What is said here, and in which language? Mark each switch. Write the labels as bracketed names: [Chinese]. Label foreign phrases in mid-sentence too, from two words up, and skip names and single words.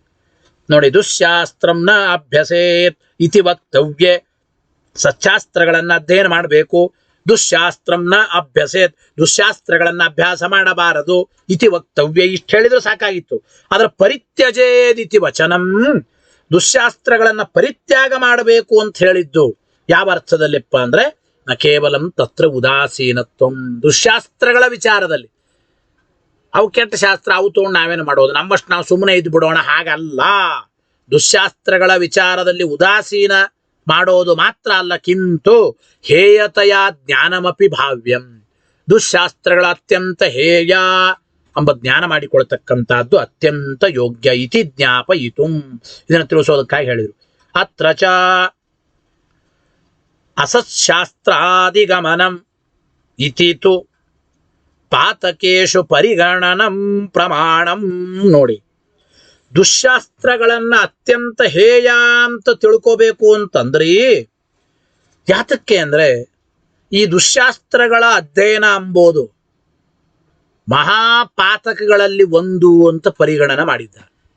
[Kannada] ನೋಡಿ, [Sanskrit] ದುಶ್ಶಾಸ್ತ್ರಂನ ಅಭ್ಯಸೇತ್ ಇತಿ ವಕ್ತವ್ಯೆ, [Kannada] ಸಚ್ಛಾಸ್ತ್ರಗಳನ್ನ ಅಧ್ಯಯನ ಮಾಡಬೇಕು. [Sanskrit] ದುಶ್ಶಾಸ್ತ್ರಂನ ಅಭ್ಯಸೇತ್, [Kannada] ದುಶ್ಶಾಸ್ತ್ರಗಳನ್ನ ಅಭ್ಯಾಸ ಮಾಡಬಾರದು. [Sanskrit] ಇತಿ ವಕ್ತವ್ಯ, [Kannada] ಇಷ್ಟು ಹೇಳಿದ್ರು ಸಾಕಾಗಿತ್ತು. ಅದರ [Sanskrit] ಪರಿತ್ಯಜೇದಿತಿ ವಚನಂ, [Kannada] ದುಶ್ಶಾಸ್ತ್ರಗಳನ್ನ ಪರಿತ್ಯಾಗ ಮಾಡಬೇಕು ಅಂತ ಹೇಳಿದ್ದು ಯಾವ ಅರ್ಥದಲ್ಲಿಪ್ಪ ಅಂದ್ರೆ, [Sanskrit] ನ ಕೇವಲಂ ತತ್ರ ಉದಾಸೀನತ್ವಂ, [Kannada] ದುಶ್ಶಾಸ್ತ್ರಗಳ ವಿಚಾರದಲ್ಲಿ. ಅವು ಕೆಟ್ಟ ಶಾಸ್ತ್ರ, ಅವು ತಗೊಂಡು ನಾವೇನು ಮಾಡೋದು, ನಮ್ಮಷ್ಟು ನಾವು ಸುಮ್ಮನೆ ಇದ್ದು ಬಿಡೋಣ, ಹಾಗಲ್ಲ. ದುಶ್ಶಾಸ್ತ್ರಗಳ ವಿಚಾರದಲ್ಲಿ ಉದಾಸೀನ ಮಾಡೋದು ಮಾತ್ರ ಅಲ್ಲ, [Sanskrit] ಕಿಂತು ಹೇಯತೆಯ ಜ್ಞಾನಮಪಿ ಭಾವ್ಯಂ, [Kannada] ದುಶ್ಶಾಸ್ತ್ರಗಳ ಅತ್ಯಂತ ಹೇಯ ಎಂಬ ಜ್ಞಾನ ಮಾಡಿಕೊಳ್ತಕ್ಕಂಥದ್ದು ಅತ್ಯಂತ ಯೋಗ್ಯ. [Sanskrit] ಇತಿ ಜ್ಞಾಪಯಿತು, [Kannada] ಇದನ್ನು ತಿಳಿಸೋದಕ್ಕಾಗಿ ಹೇಳಿದರು. [Sanskrit] ಅತ್ರ ಚ ಅಸತ್ಶಾಸ್ತ್ರಾದಿಗಮನಂ ಇತಿ ತು ಪಾತಕೇಶು ಪರಿಗಣನಂ ಪ್ರಮಾಣಂ. [Kannada] ನೋಡಿ, ದುಶ್ಶಾಸ್ತ್ರಗಳನ್ನ ಅತ್ಯಂತ ಹೇಯ ಅಂತ ತಿಳ್ಕೋಬೇಕು ಅಂತಂದ್ರಿ. ಯಾತಕ್ಕೆ ಅಂದ್ರೆ ಈ ದುಶ್ಶಾಸ್ತ್ರಗಳ ಅಧ್ಯಯನ ಎಂಬುದು ಮಹಾಪಾತಕಗಳಲ್ಲಿ ಒಂದು ಅಂತ ಪರಿಗಣನೆ ಮಾಡಿದ್ದಾರೆ.